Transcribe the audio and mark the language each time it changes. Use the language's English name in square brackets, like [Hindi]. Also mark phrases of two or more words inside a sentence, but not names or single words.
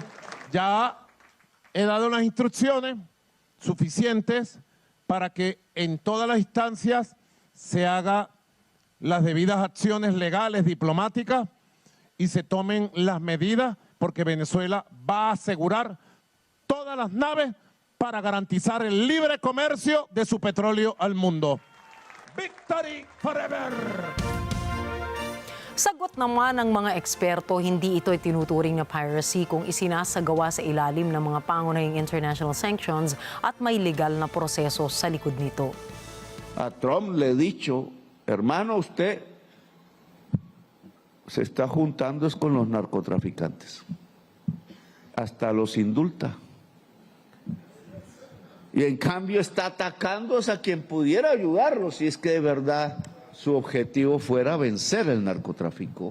[Spanish] Ya he dado las instrucciones suficientes para que en todas las instancias se hagan las debidas acciones legales, diplomáticas, y se tomen las medidas, porque Venezuela va a asegurar todas las naves para garantizar el libre comercio de su petróleo al mundo. [English] Victory forever! [Filipino] Sagot naman ng mga eksperto, hindi ito tinuturing na piracy kung isinasagawa sa ilalim ng mga pangunahing [English] international sanctions [Filipino] at may legal na proseso sa likod nito. [Spanish] A Trump le he dicho, hermano, usted se está juntando es con los narcotraficantes. Hasta los indulta. Y en cambio está atacando a quien pudiera ayudarlo, si es que de verdad su objetivo fuera vencer el narcotráfico.